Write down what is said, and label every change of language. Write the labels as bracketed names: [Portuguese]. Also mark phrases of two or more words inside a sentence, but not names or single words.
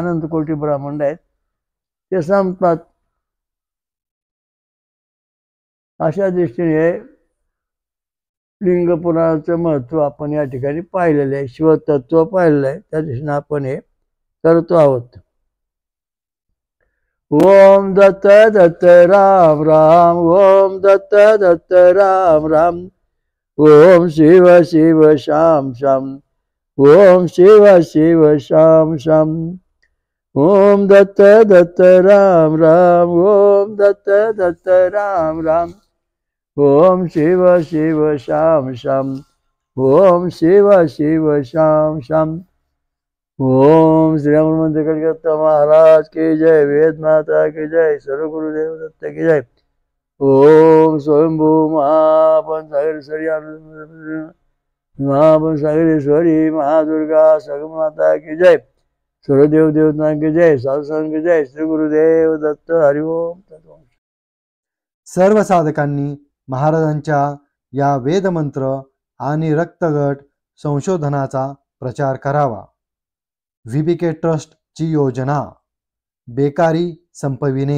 [Marathi] अनंत कोटी ब्रह्मांड आहेत ते संपतात. अशा दृष्टीने लिंग पुराणाचं महत्व आपण या ठिकाणी पाहिलेलं आहे, शिवतत्व पाहिलेलं आहे. त्या दृष्टीने आपण हे करतो आहोत. ओम दत्त दत्त राम राम, ओम दत्त दत्त राम राम, ओम शिव शिव शाम शाम, ओम शिव शिव शाम शाम, ओम दत्त दत्त राम राम, ओम दत्त दत्त राम राम, ओम शिव शिव शाम शाम, ओम शिव शिव शाम शाम. [Hindi] ओम श्री राम कलकत्ता महाराज की जय, वेद माता की जय, सर्व गुरुदेव दत्त की जय. ओम स्वयंभू महापंचागरेश्वरी महापंचागरेश्वरी महादुर्गा सगमाता की जय, सर्व देव देवता की जय, साधुसंत की जय, श्री गुरुदेव दत्त. हरिओम. [Marathi] सर्व साधकांनी महाराजांच्या या वेदमंत्र आणि रक्तगट संशोधनाचा प्रचार करावा. VBK ट्रस्ट ची योजना बेकारी संपविणे.